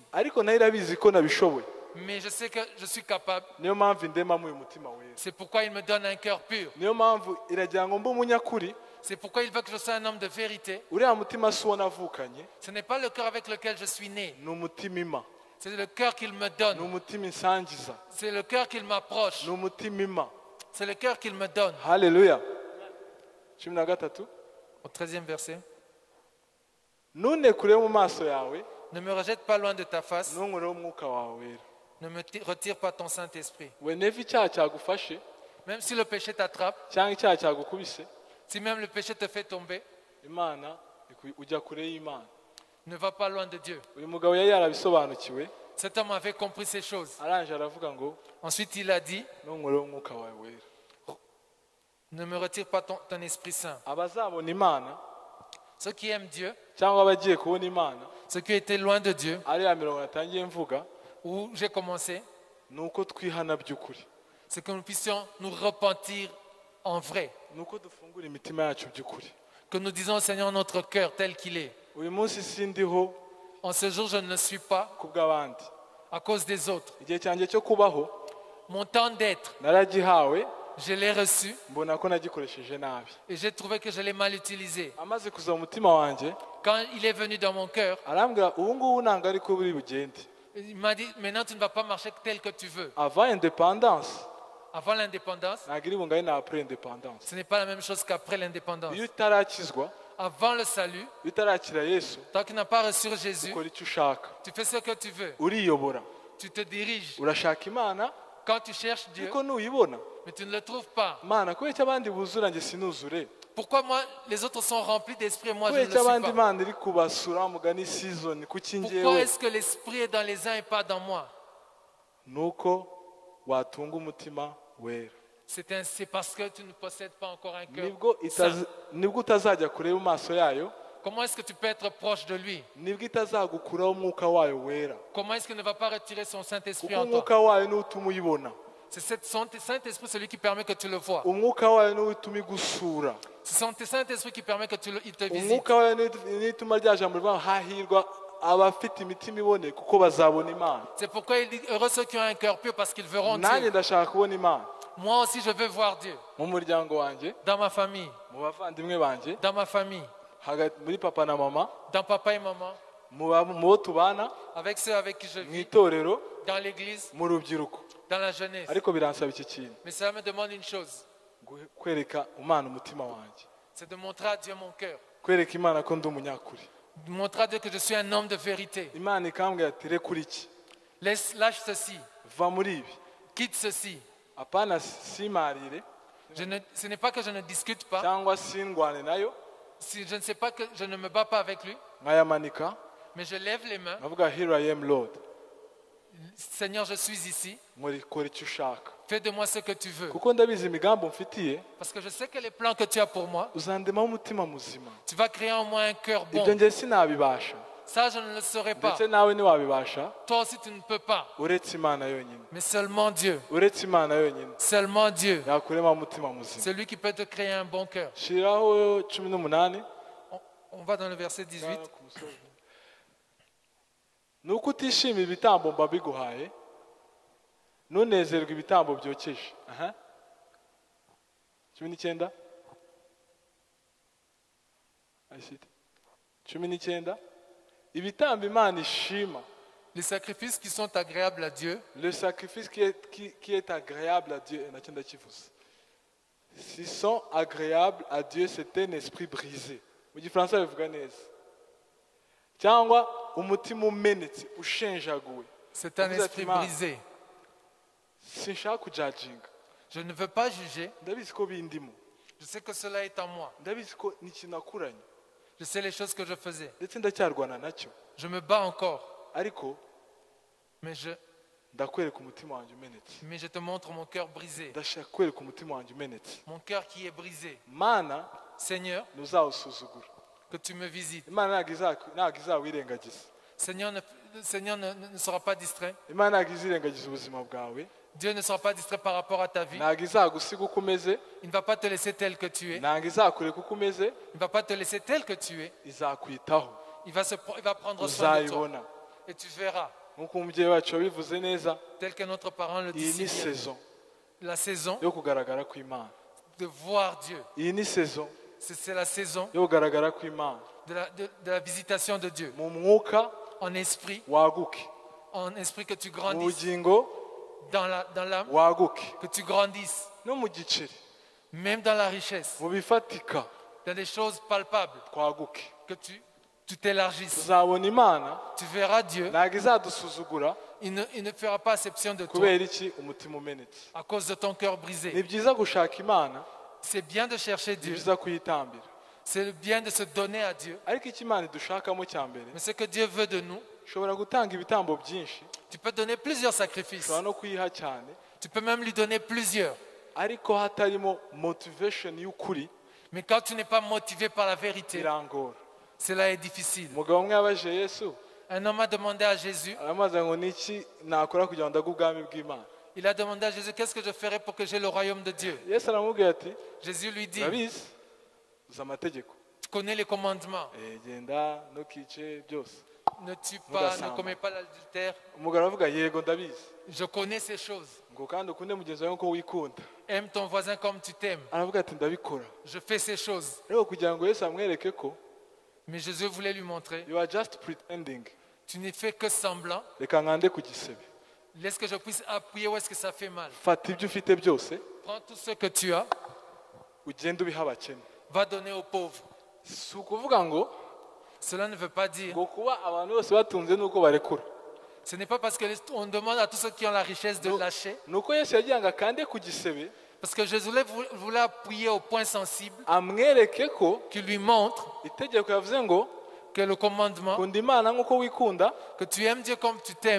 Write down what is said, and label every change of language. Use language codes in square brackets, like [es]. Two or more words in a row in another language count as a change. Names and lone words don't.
[rw] ariko nayo irabizi ko nabishoboye. [fr] Mais je sais que je suis capable. [rw] Niyo mpamvu indemamo uyu mutima wera, [fr] C'est pourquoi il me donne un cœur pur. [rw] niyo mpamvu iragira ngo mbe umunyakuri. [fr] C'est pourquoi il veut que je sois un homme de vérité. [rw] Uriya mutima si uwo navukanye, [fr] Ce n'est pas le cœur avec lequel je suis né. [rw] ni umutima ima, [fr] C'est le cœur qu'il me [rw] ni [fr] donne. [rw] umutima insangiza, [fr] C'est le cœur qu'il m'approche. [rw] ni umutima ima. [fr] C'est le cœur qu'il me donne. [rw] Haleluya. 13. [fr] Au 13e verset. [rw] ntunekure mu maso yawe, [fr] Ne me rejette pas loin de ta face. [rw] ntunkureho umwuka wawe wera. [fr] Ne me retire pas ton Saint-Esprit. [rw] Whenever icyaha cyagufashe [fr] Même si le péché t'attrape, [rw] cyangwa icyaha cyagukubise, [fr] si même le péché te fait tomber, [rw] Imana ujya kure y'Imana. [fr] ne va pas loin de Dieu. [rw] Uyu mugabo yari yarabisobanukiwe, [fr] Cet homme avait compris ces choses. [rw] arangije aravuga ngo [fr] Ensuite, il a dit, [rw] ntunkureho umwuka wawe wera. [fr] ne me retire pas ton Esprit Saint. [rw] Abazabona Imana [fr] Ceux qui aiment Dieu, [rw] cyangwa abagiye kubona Imana, [fr] ceux qui étaient loin de Dieu, [rw] ariya mirongo natangiye mvuga, [fr] où j'ai commencé, [rw] ni uko twihana by'ukuri, [fr] c'est que nous puissions nous repentir en vrai. [rw] ni uko dufungura imitima yacu by'ukuri. [fr] Que nous disons au Seigneur notre cœur tel qu'il est. [rw] Uyu munsi sindiho [fr] En ce jour, je ne le suis pas [rw] ku bw'abandi, [fr] à cause des autres. [rw] igihe cyanjye cyo kubaho [fr] Mon temps d'être, [rw] naragihawe, [fr] je l'ai reçu [rw] mbona ko nagikoresheje nabi. [fr] et j'ai trouvé que je l'ai mal utilisé. [rw] Amaze kuza mu mutima wanjye, [fr] Quand il est venu dans mon cœur, [rw] arambwira ubu ngubu ntabwo ariko buri bugende. [fr] il m'a dit, maintenant tu ne vas pas marcher tel que tu veux. Avant independence Avant l'indépendance, [rw] ntabwo iri bungane na [fr] après independence. ce n'est pas la même chose qu'après l'indépendance. [rw] Iyo utarakizwa, [fr] Avant le salut, [rw] iyo utarakira Yesu, [fr] tant que tu n'as pas reçu Jésus, [rw] ukora icyo ushaka, [fr] tu fais ce que tu veux. [rw] uriyobora, [fr] Tu te diriges. [rw] urashaka Imana, [fr] Quand tu cherches Dieu, [rw] ariko nuyibona, [fr] mais tu ne le trouves pas. [rw] Imana kubera icyo abandi buzura njye sinuzure, [fr] Pourquoi moi, les autres sont remplis d'esprit et moi je [rw] kubera [fr] ne [rw] icyo [fr] le [rw] abandi [fr] suis pas? [rw] Imana iri kubasura mugani season, kuki [fr] Pourquoi [rw] njyewe, [fr] est-ce que l'esprit est dans les uns et pas dans moi? [rw] nuko watunga umutima wera. [fr] C'est parce que tu ne possèdes pas encore un cœur [rw] Nibwo [fr] saint. [rw] utazajya kureba mu maso yayo, [fr] Comment est-ce que tu peux être proche de lui? [rw] nibwo itazagukuraho umwuka wayo wera, [fr] Comment est-ce qu'il ne va pas retirer son Saint-Esprit [rw] kuko [fr] en toi? [rw] umwuka wayo niwo utuma uyibona, [fr] C'est son Saint-Esprit celui qui permet que tu le vois. [rw] umwuka wayo niwo utuma igusura, [fr] C'est son Saint-Esprit qui permet que il te visite. [rw] umwuka wayo niwo utuma rya jambo rivuga hahirwa abafite imitima iboneye kuko bazabona Imana. [fr] C'est pourquoi il dit heureux ceux qui ont un cœur pur parce qu'ils verront [rw] Nanjye [fr] Dieu. [rw] ndashaka kubona Imana [fr] Moi aussi je veux voir Dieu. [rw] mu muryango wanjye, [fr] Dans ma famille, [rw] mu bavandimwe banjye, [fr] dans ma famille, [rw] hagati muri papa na mama, [fr] dans papa et maman, [rw] mu bo tubana [fr] avec ceux avec qui je [rw] mu [fr] vis, [rw] itorero [fr] dans l'église, [rw] mu rubyiruko [fr] dans la jeunesse. [rw] ariko biransaba iki kintu [fr] Mais cela me demande une chose, [rw] kwereka Imana umutima wanjye [fr] c'est de montrer à Dieu mon cœur. [rw] kwereka Imana ko ndi umunyakuri [fr] De montrer à Dieu que je suis un homme de vérité. [rw] Imana ikambwira ati rekura iki [fr] Lâche ceci, [rw] va muri ibi [fr] quitte ceci. [rw] apana simarire [fr] Ce n'est pas que je ne discute pas, [rw] cyangwa sindwane nayo [fr] je ne sais pas que je ne me bats pas avec lui, [rw] nkayamanika [fr] mais je lève les mains. [rw] nkavuga [en] here I am Lord [fr] Seigneur, je suis ici. [rw] kora icyo ushaka [fr] Fais de moi ce que tu veux. [rw] kuko ndabizi imigambi umfitiye [fr] Parce que je sais que les plans que tu as pour moi, [rw] uzandemaho umutima muzima [fr] tu vas créer en moi un cœur [rw] ibyo [fr] bon. [rw] njye sinabibasha [fr] Ça, je ne le saurais pas. [rw] ndetse nawe ntiwabibasha [fr] Toi aussi, tu ne peux pas. [rw] uretse Imana yonyine [fr] Mais seulement Dieu. [rw] uretse Imana yonyine [fr] Seulement Dieu. [rw] yakurema umutima muzima [fr] C'est lui qui peut te créer un bon cœur. [rw] shiraho 18 [fr] On va dans le verset 18. [rw] ni uko utishimira ibitambo mba biguhaye ntunezerwe ibitambo byokeje 19 19 ibitambo Imana ishima [fr] Les sacrifices qui sont agréables à Dieu, le sacrifice qui est agréable à Dieu [rw] nacyo ndakivuze [fr] s'ils sont agréables à Dieu c'est un esprit brisé [rw] mu gifaransa bivuga neza cyangwa umutima umenetse ushenjaguwe [fr] c'est un [rw] Uvuze ati, [fr] esprit [rw] Imana, [fr] brisé. [rw] sinshaka kujajinga [fr] Je ne veux pas juger. [rw] ndabizi ko bindimo [fr] Je sais que cela est en moi. [rw] ndabizi ko ni ikintu nakuranye [fr] Je sais les choses que je faisais. [rw] ndetse ndacyarwana nacyo [fr] Je me bats encore. [rw] ariko [fr] Mais [rw] ndakwereka umutima wanjye umenetse [fr] je te montre mon cœur brisé. [rw] ndashaka kwereka umutima wanjye umenetse [fr] Mon cœur qui est brisé. [rw] mana [fr] Seigneur, [rw] ntuzawusuzugura [fr] que tu me visites. [rw] imana ntabwo izawirengagiza [fr] Seigneur ne sera pas distrait. [rw] imana ntabwo izirengagiza ubuzima bwawe [fr] Dieu ne sera pas distrait par rapport à ta vie. [rw] ntabwo izagusiga uko umeze [fr] Il ne va pas te laisser tel que tu es. [rw] ntabwo izakureka uko umeze [fr] Il ne va pas te laisser tel que tu es. [rw] izakwitaho [fr] Il va prendre soin de toi. [rw] uzayibona [fr] Et tu verras, [rw] nk'uko umubyeyi wacu wabivuze neza [fr] tel que notre parent le dit [rw] iyi [fr] si [rw] ni [fr] bien, [rw] saison [fr] la saison [rw] yo kugaragara kw'Imana [fr] de voir Dieu. [rw] iyi ni saison [fr] C'est la saison [rw] yo kugaragara kw'Imana [fr] de la visitation de Dieu. [rw] mu mwuka [fr] En esprit que tu [rw] mu [fr] grandisses. [rw] bugingo [fr] Dans l'âme, [rw] waguke [fr] que tu grandisses. [rw] no mu giceri [fr] Même dans la richesse. [rw] mu bifatika [fr] Dans des choses palpables. [rw] twaguke [fr] Que tu t'élargisses. [rw] tuzabona Imana [fr] Tu verras Dieu. [rw] ntabwo izadusuzugura [fr] Il ne fera pas exception de toi. [rw] kubera iki umutima umenetse [fr] À cause de ton cœur [rw] ni [fr] brisé. [rw] byiza gushaka Imana [fr] C'est bien de chercher [rw] ni [fr] Dieu. [rw] byiza kuyitambira [fr] C'est bien de se donner à Dieu. [rw] ariko icyo Imana idushakamo cya mbere [fr] Mais ce que Dieu veut de nous, [rw] ushobora gutanga ibitambo byinshi [fr] tu peux donner plusieurs sacrifices. [rw] ushobora no kuyiha cyane [fr] Tu peux même lui donner plusieurs. [rw] ariko hatarimo motivation y'ukuri [fr] Mais quand tu n'es pas motivé par la vérité, [rw] birangora [fr] cela est difficile. [rw] umugabo umwe yabajije Yesu [fr] Un homme a demandé à Jésus, [rw] aramubaza ngo ni iki nakora kugira ngo ndage ubwami bw'Imana [fr] il a demandé à Jésus, qu'est-ce que je ferai pour que j'ai le royaume de Dieu? [rw] Yesu aramubwira ati [fr] Jésus lui dit, [rw] urabizi uzi amategeko [fr] tu connais les commandements. [rw] genda ntukice byose [fr] Ne tue pas, ne commets pas l'adultère. [rw] umugabo aravuga yego ndabizi [fr] Je connais ces choses. [rw] ngo kandi ukunde mugenzi wawe nk'uko wikunda [fr] Aime ton voisin comme tu t'aimes. [rw] aravuga ati ndabikora [fr] Je fais ces choses. [rw] ariko kugira ngo Yesu amwereke ko [fr] Mais Jésus voulait lui montrer, [en] you are just pretending [fr] tu ne fais que semblant. [rw] reka nkande ku gisebe [fr] Laisse que je puisse appuyer où est-ce que ça fait mal. [rw] fata ibyo ufite byose [fr] Prends tout ce que tu as, [rw] ugende ubiha abakene [fr] va donner aux pauvres. [rw] si ukuvuga ngo [fr] Cela ne veut pas dire, [rw] ngo kuba abantu bose batunze nuko barekura [fr] ce n'est pas parce qu'on demande à tous ceux qui ont la richesse de lâcher, [rw] nuko Yesu yagira ngo akande ku gisebe [fr] parce que Jésus voulait appuyer au point sensible, [rw] amwereke ko [fr] qui lui montre [rw] itegeko yavuze ngo [fr] que le commandement, [rw] kunda Imana nk'uko wikunda [fr] que tu aimes Dieu comme tu t'aimes,